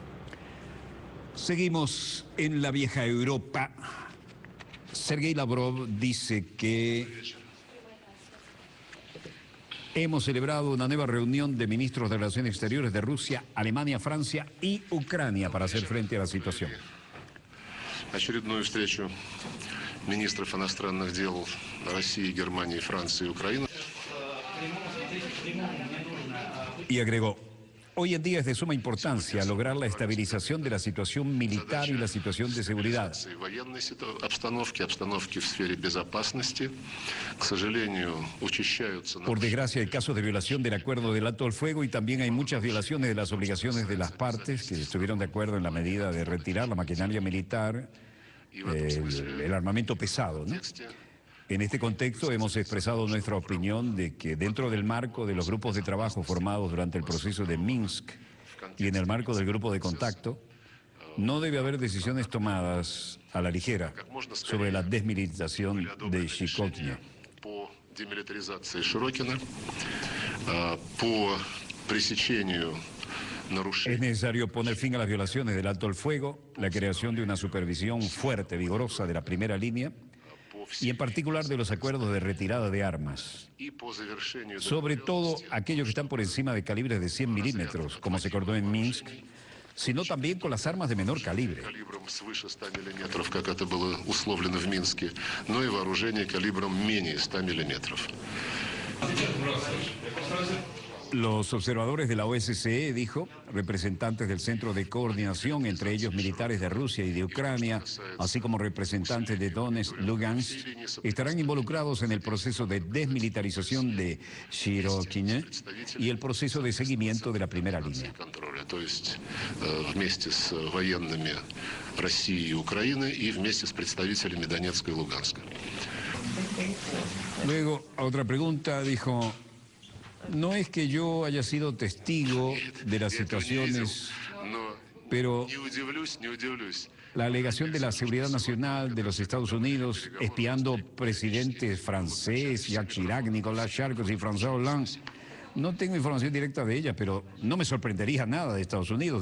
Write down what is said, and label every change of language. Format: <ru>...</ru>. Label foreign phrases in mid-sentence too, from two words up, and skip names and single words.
<es>Seguimos en la vieja Europa. Sergei Lavrov dice que hemos celebrado una nueva reunión de ministros de Relaciones Exteriores de Rusia, Alemania, Francia y Ucrania para hacer frente a la situación.</es> <ru>очередную встречу министров иностранных дел России, Германии, Франции и Украины.</ru> <es>Y agregó, hoy en día es de suma importancia lograr la estabilización de la situación militar y la situación de seguridad.</es> <ru>Военной обстановки в сфере безопасности, к сожалению, учащаются.</ru> <es>Por desgracia hay casos de violación del acuerdo del alto al fuego y también hay muchas violaciones de las obligaciones de las partes que estuvieron de acuerdo en la medida de retirar la maquinaria militar, el armamento pesado, ¿no? En este contexto hemos expresado nuestra opinión de que dentro del marco de los grupos de trabajo formados durante el proceso de Minsk y en el marco del grupo de contacto, no debe haber decisiones tomadas a la ligera sobre la desmilitarización de Shirokina.</es> <ru>По демилитаризации Широкина, по пресечению нарушений.</ru> <es>Es necesario poner fin a las violaciones del alto al fuego, la creación de una supervisión fuerte, vigorosa de la primera línea, y en particular de los acuerdos de retirada de armas, sobre todo aquellos que están por encima de calibres de 100 milímetros, como se acordó en Minsk, sino también con las armas de menor calibre.</es> <ru>Калибром свыше 100 миллиметров, как это было условлено в Минске, но и вооружение калибром менее 100 миллиметров.</ru> <es>Los observadores de la OSCE, dijo, representantes del Centro de Coordinación, entre ellos militares de Rusia y de Ucrania, así como representantes de Donetsk, Lugansk, estarán involucrados en el proceso de desmilitarización de Shirokina y el proceso de seguimiento de la primera línea.</es> <ru>То есть вместе с военными России и Украины и вместе с представителями Донецка и Луганска.</ru> <es>Luego, a otra pregunta, dijo, no es que yo haya sido testigo de las situaciones, pero la alegación de la seguridad nacional de los Estados Unidos espiando presidentes francés, Jacques Chirac, Nicolas Sarkozy y François Hollande, no tengo información directa de ella, pero no me sorprendería nada de Estados Unidos.</es>